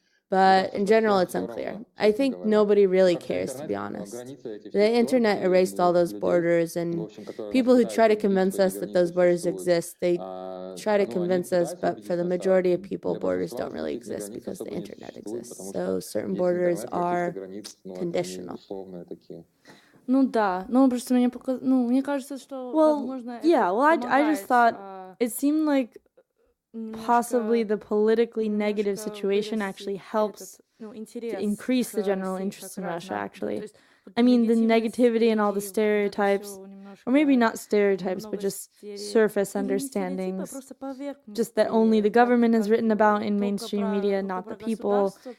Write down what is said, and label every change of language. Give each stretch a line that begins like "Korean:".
English: But in general, it's unclear. I think nobody really cares, to be honest. The internet erased all those borders, and people who try to convince us that those borders exist, they try to convince us, but for the majority of people, borders don't really exist because the internet exists. So certain borders are conditional.
Russian: Ну да, но просто мне кажется, что возможно...
English: Yeah, well, I just thought it seemed like possibly the politically negative situation actually helps to increase the general interest in Russia, actually. I mean, the negativity and all the stereotypes, or maybe not stereotypes, but just surface understandings, just that only the government is written about in mainstream media, not the people.